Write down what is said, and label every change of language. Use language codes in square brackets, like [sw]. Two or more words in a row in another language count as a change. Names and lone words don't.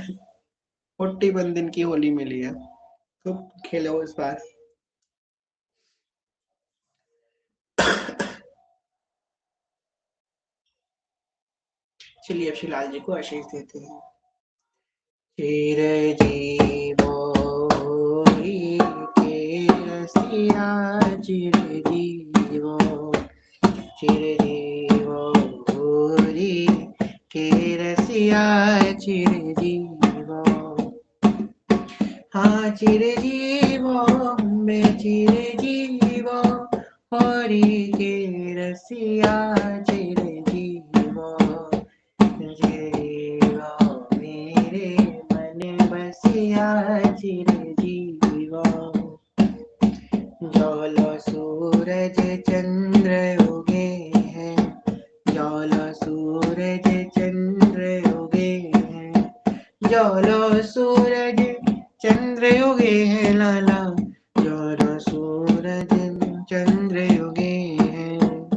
[hi] 41 दिन की होली मिली है, तो खेलो इस बार। चलिए अब शिवलाल जी को आशीष देते हैं। [bra] चिर जीवो के रसिया चिर जीवो, चिर जीवो के रसिया चिर जीवो। हाँ चिर जीवो मैं चिर जीवो, होरी के रसिया चिर जीवो। जीवो मेरे मन बसिया चिर जीवो। जौलो सूरज चंद्र उगे हैं, जौलो सूरज चंद्र उगे हैं, जौलो सूरज चंद्र उगे हैं लाला, जौलो सूरज चंद्र उगे हैं।